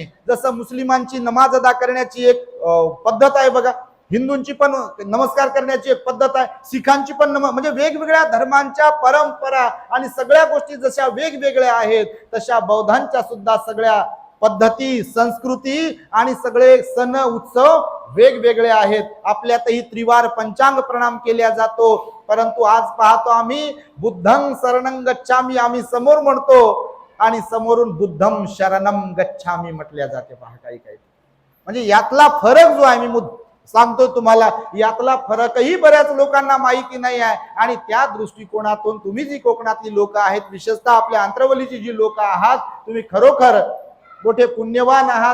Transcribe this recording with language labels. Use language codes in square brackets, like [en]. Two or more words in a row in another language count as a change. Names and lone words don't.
[mr] जसं मुस्लिमांची नमाज अदा करण्याची एक पद्धत आहे बघा, हिंदूंची पण नमस्कार करण्याची एक पद्धत आहे, सिखांची पण म्हणजे वेगवेगळ्या धर्मांच्या परंपरा आणि सगळ्या गोष्टी जशा वेगवेगळ्या आहेत तशा बौद्धांच्या सुद्धा सगळ्या पद्धती, संस्कृती आणि सगळे सण उत्सव वेगवेगळे आहेत. आपल्यातही त्रिवार पंचांग प्रणाम केला जातो, परंतु आज पाहतो आम्ही [pi] बुद्धं शरणं गच्छामी [mr] आम्ही समोर म्हणतो आणि समोरून [pi] बुद्धं शरणं गच्छामी [mr] म्हटल्या जाते. पहा काही म्हणजे यातला फरक जो आहे मी सांगतो तुम्हाला, यातला फरकही बऱ्याच लोकांना माहिती नाही आहे. आणि त्या दृष्टिकोनातून तुम्ही जी कोकणातली लोक आहेत, विशेषतः आपल्या आंतरवलीची जी लोक आहात, तुम्ही खरोखर मोठे पुण्यवान आहात.